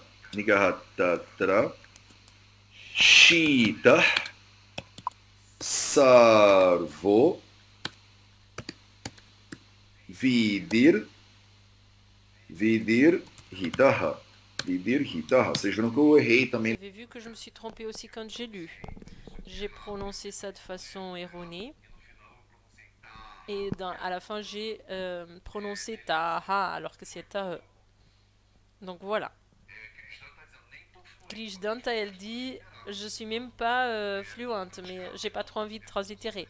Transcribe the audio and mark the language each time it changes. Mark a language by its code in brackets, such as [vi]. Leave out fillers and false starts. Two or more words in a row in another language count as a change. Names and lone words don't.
[sa] Nigrahatatra. Shita. Sarvo. Vidir. Vidir Hitaha. Vidir Hitaha. [pt] Vocês viram que eu errei também. [fr] Vous avez vu que je me suis trompée aussi quand j'ai lu. J'ai prononcé ça de façon erronée. Et à la fin, j'ai prononcé Taha alors que c'est Tahe. Donc voilà. Krishdanta, elle dit, je suis même pas fluente, mais j'ai pas trop envie de translittérer.